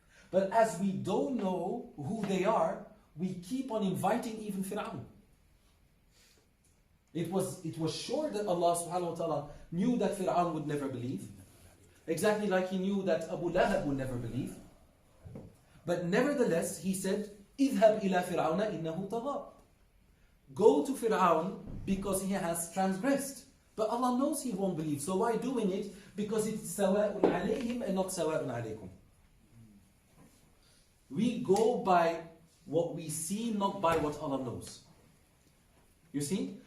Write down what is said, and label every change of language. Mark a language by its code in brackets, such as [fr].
[en] But as we don't know who they are, we keep on inviting even Fir'aun. It was sure that Allah subhanahu wa ta'ala knew that Fir'aun would never believe. Exactly like he knew that Abu Lahab would never believe. But nevertheless, he said, [ar] اذهب إلى فرعون إنه طغى. [en] Go to Fir'aun because he has transgressed. But Allah knows he won't believe. So why doing it? Because it's [ar] سواء عليهم [en] and not [ar] سواء عليكم. [en] We go by what we see, not by what Allah knows. You see?